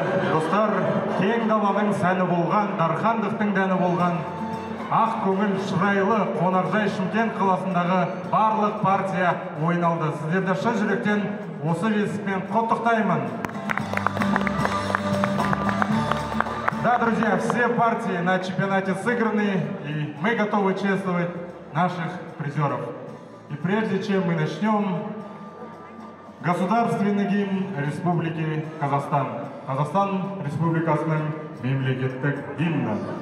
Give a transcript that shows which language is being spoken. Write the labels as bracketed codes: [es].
[kk] Достар, кең даланың сәні болған, дархандықтың дәні болған, ақ көңіл шырайлы қонақжай Шымкент қаласындағы барлық партия ойналды. Сіздерді шын жүректен осы жетістікпен құттықтаймын. [ru] Да, друзья, все партии на чемпионате сыграны, и мы готовы чествовать наших призеров. И прежде чем мы начнем, государственный гимн Республики Казахстан. [kk] Казахстан Республикасының мемлекеттік гимні.